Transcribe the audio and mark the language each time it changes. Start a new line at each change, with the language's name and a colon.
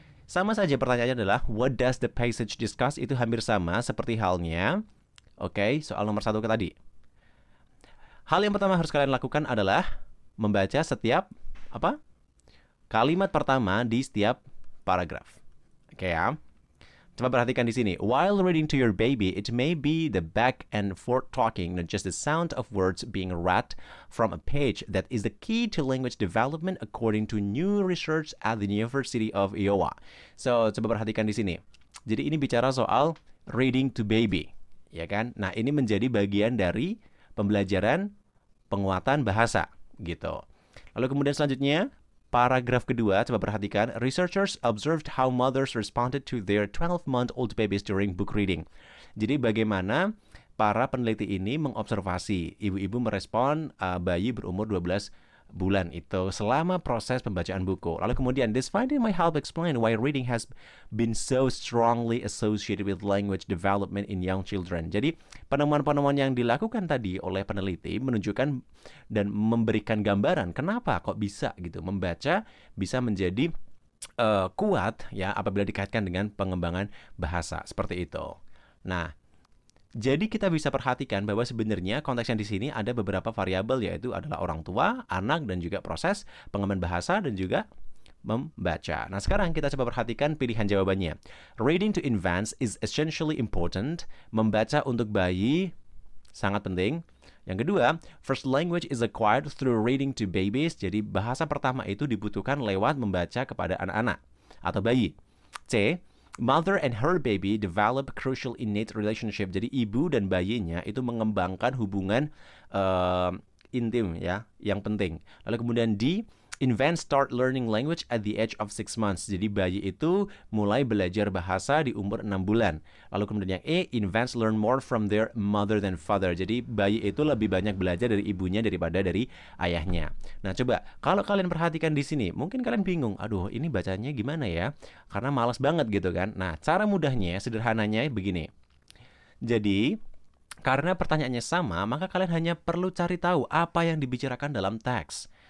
Indonesian: Sama saja pertanyaannya adalah,
English: what does the passage discuss?
Indonesian: Itu hampir sama seperti halnya, oke, soal nomor 1 tadi. Hal yang pertama harus kalian lakukan adalah membaca setiap kalimat pertama di setiap paragraf. Oke ya. Coba perhatikan di sini.
English: While reading to your baby, it may be the back and forth talking, not just the sound of words being read from a page that is the key to language development according to new research at the University of Iowa.
Indonesian: So, coba perhatikan di sini. Jadi ini bicara soal
English: reading to baby,
Indonesian: ya kan? Nah, ini menjadi bagian dari pembelajaran penguatan bahasa, gitu. Lalu kemudian selanjutnya, paragraf kedua, coba perhatikan.
English: Researchers observed how mothers responded to their 12-month-old babies during book reading.
Indonesian: Jadi bagaimana para peneliti ini mengobservasi ibu-ibu merespon bayi berumur 12 bulan itu selama proses pembacaan buku. Lalu kemudian,
English: this finding might help explain why reading has been so strongly associated with language development in young children.
Indonesian: Jadi, penemuan-penemuan yang dilakukan tadi oleh peneliti menunjukkan dan memberikan gambaran kenapa kok bisa gitu membaca bisa menjadi kuat ya apabila dikaitkan dengan pengembangan bahasa seperti itu. Nah, jadi kita bisa perhatikan bahwa sebenarnya konteks yang di sini ada beberapa variabel, yaitu adalah orang tua, anak, dan juga proses pengembangan bahasa dan juga membaca. Nah, sekarang kita coba perhatikan pilihan jawabannya.
English: Reading to infants is essentially important.
Indonesian: Membaca untuk bayi sangat penting. Yang kedua,
English: first language is acquired through reading to babies.
Indonesian: Jadi bahasa pertama itu dibutuhkan lewat membaca kepada anak-anak atau bayi.
English: C, mother and her baby develop crucial innate relationship.
Indonesian: Jadi ibu dan bayinya itu mengembangkan hubungan intim ya, yang penting. Lalu kemudian
English: D, infants start learning language at the age of 6 months.
Indonesian: Jadi bayi itu mulai belajar bahasa di umur 6 bulan. Lalu kemudian yang E,
English: infants learn more from their mother than father.
Indonesian: Jadi bayi itu lebih banyak belajar dari ibunya daripada dari ayahnya. Nah, coba kalau kalian perhatikan di sini, mungkin kalian bingung, aduh ini bacanya gimana ya? Karena malas banget gitu kan. Nah, cara mudahnya, sederhananya begini. Jadi, karena pertanyaannya sama, maka kalian hanya perlu cari tahu apa yang dibicarakan dalam teks.